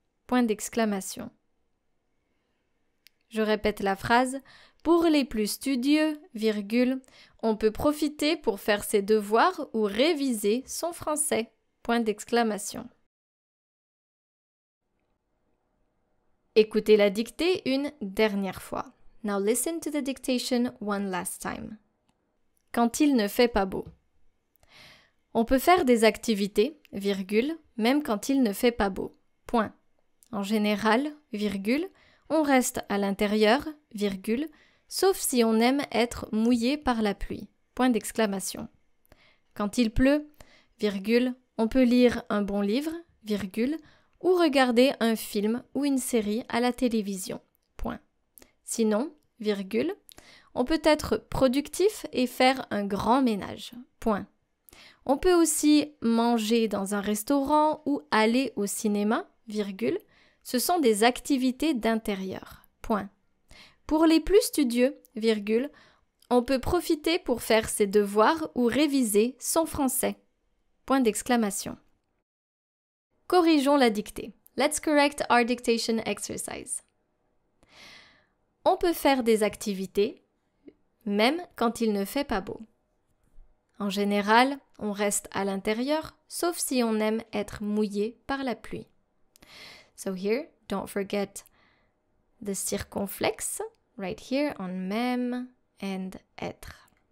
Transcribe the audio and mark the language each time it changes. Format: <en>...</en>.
<fr>Point d'exclamation. Je répète la phrase. Pour les plus studieux, virgule, on peut profiter pour faire ses devoirs ou réviser son français. Point d'exclamation. Écoutez la dictée une dernière fois.</fr> <en>Now listen to the dictation one last time.</en> <fr>Quand il ne fait pas beau. On peut faire des activités, virgule, même quand il ne fait pas beau. Point. En général, virgule, on reste à l'intérieur, virgule, sauf si on aime être mouillé par la pluie. Point d'exclamation. Quand il pleut, virgule, on peut lire un bon livre, virgule, ou regarder un film ou une série à la télévision. Point. Sinon, virgule, on peut être productif et faire un grand ménage. Point. On peut aussi manger dans un restaurant ou aller au cinéma, virgule. Ce sont des activités d'intérieur. Point. Pour les plus studieux, virgule, on peut profiter pour faire ses devoirs ou réviser son français. Point d'exclamation. Corrigeons la dictée.</fr> <en>Let's correct our dictation exercise.</en> <fr>On peut faire des activités, même quand il ne fait pas beau. En général, on reste à l'intérieur, sauf si on aime être mouillé par la pluie.</fr> <en>So here, don't forget the circonflexe, right here on même and être.</en>